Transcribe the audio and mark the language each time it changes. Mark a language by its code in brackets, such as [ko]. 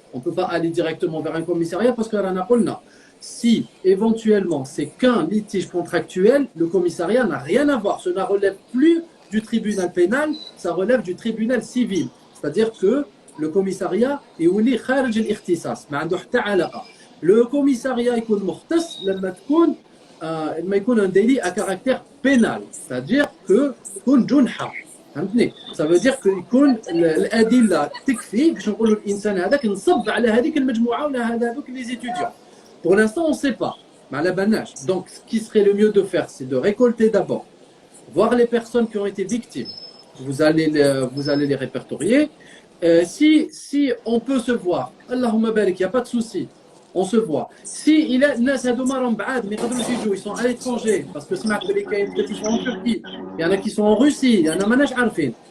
[fr] On ne peut pas aller directement vers un commissariat parce que si éventuellement c'est qu'un litige contractuel, le commissariat n'a rien à voir. Ça ne relève plus du tribunal pénal, ça relève du tribunal civil. C'est-à-dire que le commissariat [ar] يولي خارج الاختصاص ما عنده حتى علاقه. [fr] Le commissariat [ar] يكون مختص لما يكون [fr] un délit à caractère pénal, c'est-à-dire que [ar] يكون جنحه. فهمتني؟ [fr] ça veut dire que [ar] يكون الادله تكفي باش نقولوا الانسان هذاك نصب على هذيك المجموعه ولا هذوك [fr] les étudiants. Pour l'instant, on ne sait pas. Donc, ce qui serait le mieux de faire, c'est de récolter d'abord, voir les personnes qui ont été victimes. Vous allez les répertorier. Si on peut se voir, Allahumma barik, il n'y a pas de souci, on se voit. Si il y a ils sont à l'étranger, parce que ils sont en Turquie, il y en a qui sont en Russie, il y en a manage arfin.